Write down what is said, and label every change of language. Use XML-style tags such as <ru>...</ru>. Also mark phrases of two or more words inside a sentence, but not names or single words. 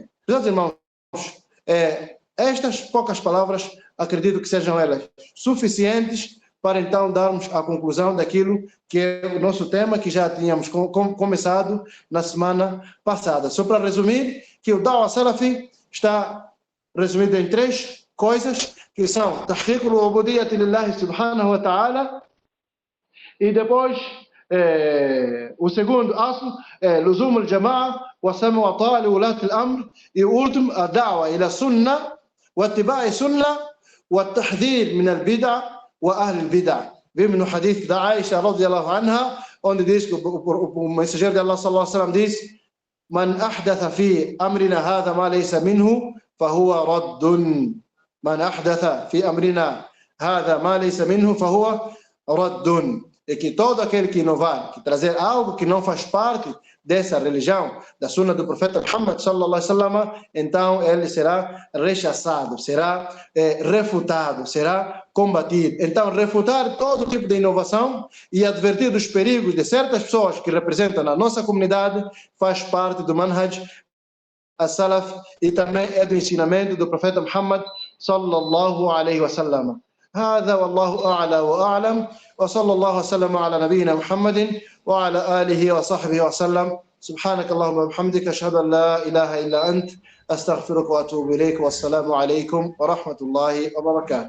<pt>Meus irmãos, estas poucas palavras, acredito que sejam elas suficientes para então darmos a conclusão daquilo que é o nosso tema, que já tínhamos começado na semana passada. Só para resumir, que o Da'wah Salafi está resumido em três coisas, que são</pt> <ar>تحقيق العبودية لله سبحانه وتعالى,</ar> <pt>e depois o segundo aslo é</pt> <ar>لزوم الجماعة والسمع والطاعة لولاة الأمر,</ar> <pt>e o último a</pt> <ar>الدعوة إلى السنة واتباع السنة والتحذير من البدعة وأهل البدعة.</ar> <pt>Vimos no hadith da Aisha</pt> <ar>رضي الله عنها,</ar> <pt>onde diz que o mensageiro de Allah</pt> <ar>صلى الله عليه وسلم</ar> <pt>diz:</pt> <ar>من أحدث في أمرنا هذا ما ليس منه فهو رد. من أحدث في أمرنا هذا ما ليس منه فهو رد.</ar> <pt>E que todo aquele que inovar, que trazer algo que não faz parte dessa religião, da sunna do profeta Muhammad</pt> <ar>صلى الله عليه وسلم,</ar> <pt>então ele será rechaçado, será refutado, será combatido. Então, refutar todo tipo de inovação e advertir dos perigos de certas pessoas que representam a nossa comunidade faz parte do</pt> <ar>منهج السلف</ar> <pt>e também é do ensinamento do profeta Muhammad</pt> <ar>صلى الله عليه وسلم. هذا والله أعلى وأعلم وصلى الله وسلم على نبينا محمد وعلى آله وصحبه وسلم. سبحانك اللهم وبحمدك أشهد أن لا إله إلا أنت أستغفرك وأتوب إليك والسلام عليكم ورحمة الله وبركاته.</ar>